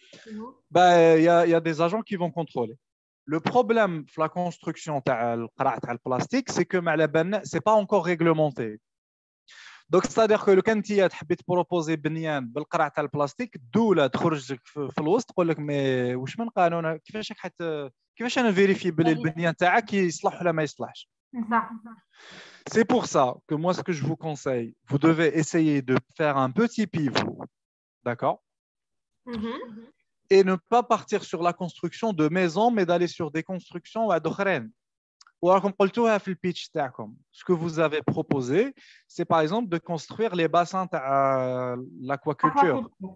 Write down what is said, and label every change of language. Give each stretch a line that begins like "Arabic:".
French: il y a des agents qui vont contrôler. Le problème de la construction de plastique, c'est que ce n'est pas encore réglementé. Donc, c'est-à-dire que quand tu as proposé
Arabic: بنيان بالقرع تاع البلاستيك دولة تخرج لك في الوسط تقول لك مي واش من قانون كيفاش انا فيريفي بلي البنيان تاعك يصلح ولا ما يصلحش.
French: C'est pour ça que moi ce que je vous conseille, vous devez essayer de faire un petit pivot, d'accord? Et ne pas partir sur la construction de maisons, mais d'aller sur des constructions à d'okhren. Ou alors, comme
Arabic: قلتوها في البيتش تاعكم,
French: ce que vous avez proposé, c'est par exemple de construire les bassins à l'aquaculture.